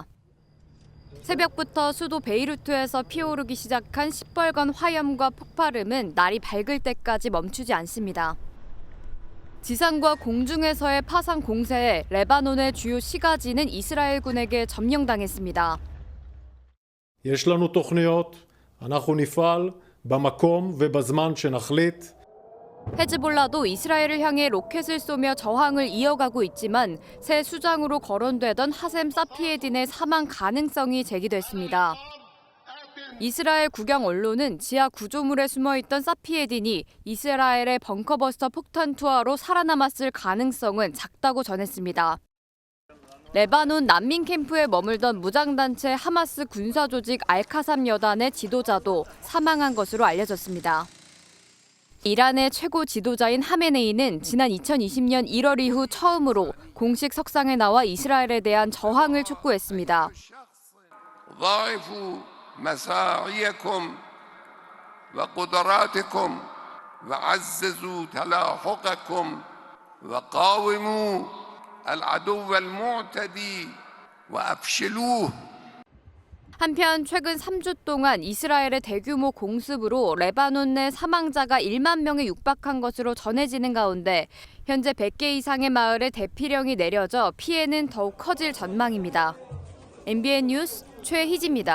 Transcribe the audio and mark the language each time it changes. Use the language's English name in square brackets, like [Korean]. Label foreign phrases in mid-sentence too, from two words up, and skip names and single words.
[Korean] 새벽부터 수도 베이루트에서 피어오르기 시작한 시뻘건 화염과 폭발음은 날이 밝을 때까지 멈추지 않습니다. 지상과 공중에서의 파상 공세에 레바논의 주요 시가지는 이스라엘군에게 점령당했습니다. [Hebrew] יש לנו תוכניות, אנחנו נפעל במקום ובזמן שנחליט. [Korean] 헤즈볼라도 이스라엘을 향해 로켓을 쏘며 저항을 이어가고 있지만 새 수장으로 거론되던 하셈 사피에딘의 사망 가능성이 제기됐습니다. 이스라엘 국영 언론은 지하 구조물에 숨어있던 사피에딘이 이스라엘의 벙커버스터 폭탄 투하로 살아남았을 가능성은 작다고 전했습니다. 레바논 난민 캠프에 머물던 무장단체 하마스 군사조직 알카삼 여단의 지도자도 사망한 것으로 알려졌습니다. 이란의 최고 지도자인 하메네이는 지난 2020년 1월 이후 처음으로 공식 석상에 나와 이스라엘에 대한 저항을 촉구했습니다. [Arabic] ضاعفوا مساعيكم وقدراتكم وعززوا تلاحقكم وقاوموا العدو المعتدي وأفشلوه. [Korean] 한편 최근 3주 동안 이스라엘의 대규모 공습으로 레바논 내 사망자가 1만 명에 육박한 것으로 전해지는 가운데 현재 100개 이상의 마을에 대피령이 내려져 피해는 더욱 커질 전망입니다. MBN 뉴스 최희지입니다.